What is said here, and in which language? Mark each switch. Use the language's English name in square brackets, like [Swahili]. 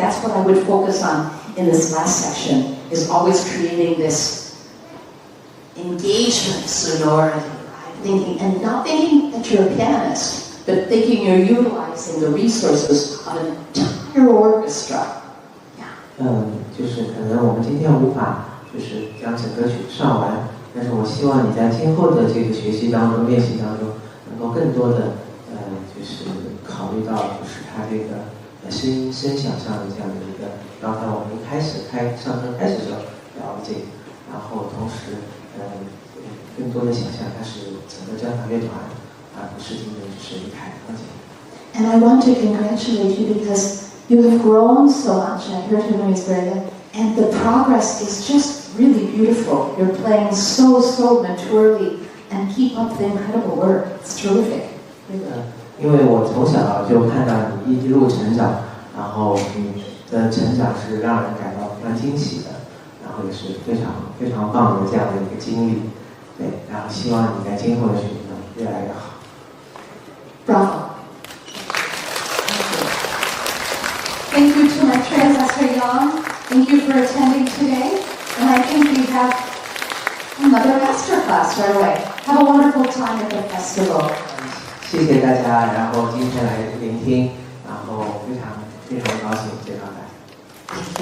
[English] That's what I would focus on in this last section, is always creating this engagement sonority, right? Thinking, and not thinking that you're a pianist, but thinking you're utilizing the resources of an entire orchestra. Yeah. [Chinese] 就是可能我们今天无法就是将整个曲上完，但是我希望你在今后的这个学习当中、练习当中，能够更多的就是考虑到就是它这个声响上的这样的一个，刚才我们一开始上课开始的时候聊这个，然后同时。更多的想象它是整个交响乐团，而不是仅仅只是一台钢琴。 [English] And I want to congratulate you because you have grown so much. I heard him when he was very young, and the progress is just really beautiful. You're playing so maturely, and keep up the incredible work. It's terrific. [Chinese] 因为我从小就看到你一路成长，然后你的成长是让人感到非常惊喜的。然后也是非常非常棒的这样的一个经历，对，然后希望你在今后的学习中越来越好。 [English] Bravo. Thank you to my predecessor Yang. Thank you for attending today. And I think we have another masterclass right away. Have a wonderful time at the festival. [Chinese] 谢谢大家，然后今天来聆听，然后非常非常高兴，非常感谢。